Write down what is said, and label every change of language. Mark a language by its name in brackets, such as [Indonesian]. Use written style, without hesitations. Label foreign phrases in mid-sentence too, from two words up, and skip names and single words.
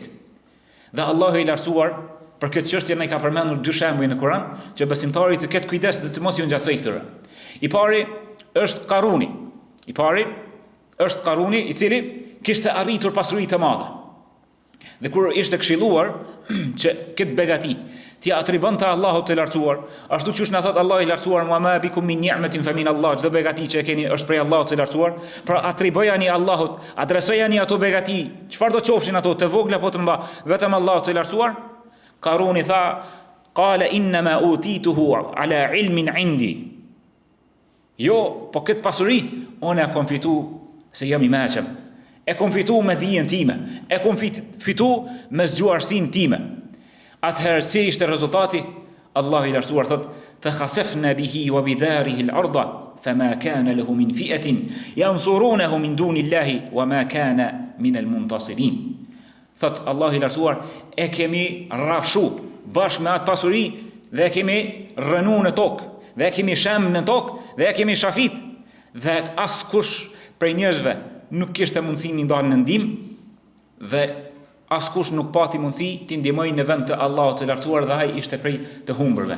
[Albanian] Dhe Allahu i lartësuar për këtë çështje ne ka përmendur 2 shembuj në Kur'an që besimtari të ketë kujdes dhe të mos i ngjasoj këtyre. I pari është Karuni, i cili kishte arritur pasuri të madhe. Dhe kur ishte këshilluar që këtë begati ti atribonte Allahut të lartësuar, ashtu siç na thot Allahu i lartësuar, [Arabic] "وما بكم من نعمة فمن الله", [Albanian] çdo begati që e keni është prej Allahut të lartësuar, pra atribojani Allahut, adresojani ato begati, çfarë do qofshin ato, të vogla apo të mëdha, vetëm Allahut të lartësuar. Karuni tha, [Arabic] "قال إنما أوتيته على علم عندي." [Albanian] Jo, po këtë pasuri unë e kam fitu se jam i mençëm. E kam fitu me dijen time, e kam fitu me zgjuarsinë time. Atëherë si ishte rezultati? Allahu i lartësuar thot, [Arabic] "فخسفنا به وبداره الأرض فما كان له من فئة ينصرونه من دون الله وما كان من المنتصرين." [Albanian] Thot Allahu i lartësuar, e kemi rrafshu bashkë me atë pasuri dhe e kemi rënu në tokë, dhe e kemi shem në tokë, dhe e kemi shafit, dhe askush prej njerëzve nuk kishte mundësi mi ndalë në ndihmë, dhe askush nuk pati mundësi t'i ndihmoj në vend të Allahut të lartësuar, dhe ai ishte prej të humbërve.